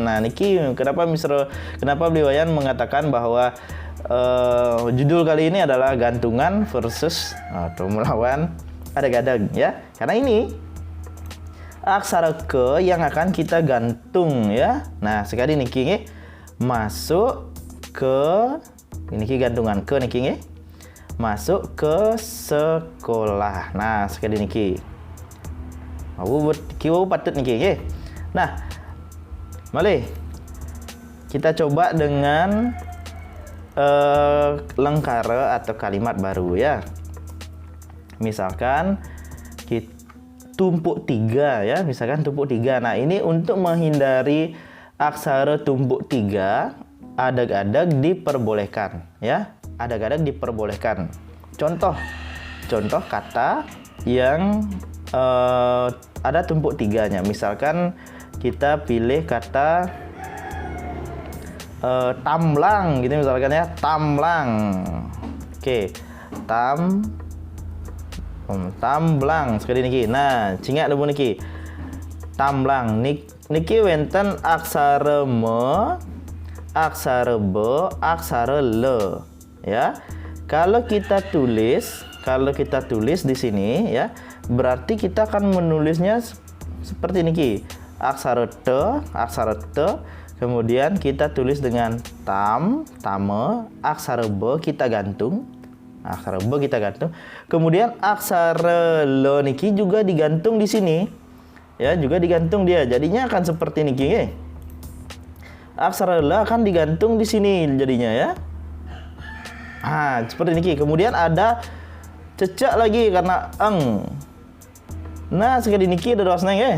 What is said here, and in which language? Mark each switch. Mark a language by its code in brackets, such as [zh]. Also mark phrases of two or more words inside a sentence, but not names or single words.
[id] Nah, niki kenapa Bliwayan mengatakan bahwa judul kali ini adalah gantungan versus atau melawan adag-adag ya. Karena ini aksara ke yang akan kita gantung ya. Nah, sekali niki masuk ke ini gantungan ke niki nggih. masuk ke sekolah. Nah, sekali niki. [ban] Wau patut niki, nggih. [id] Nah, malih kita coba dengan lengkara atau kalimat baru ya. Misalkan kita tumpuk 3 ya, misalkan tumpuk 3. Nah, ini untuk menghindari aksara tumpuk 3, adag-adag diperbolehkan ya. Adag-adag diperbolehkan. Contoh kata yang ada tumpuk 3-nya. Misalkan kita pilih kata tamlang gitu misalkan ya, tamlang. Oke, tamblang sekali niki. Nah, cingat dulu niki. Tamblang niki wenten aksara me, aksara be, aksara le ya. Kalau kita tulis di sini ya, berarti kita akan menulisnya seperti niki. Aksara te, kemudian kita tulis dengan tame, aksara be kita gantung. Kemudian aksara le niki juga digantung di sini. Ya, juga digantung dia. Jadinya akan seperti niki ya. Aksara le akan digantung di sini jadinya ya. Seperti niki. Kemudian ada cecak lagi karena eng. Nah, sekali niki ada dosna ya.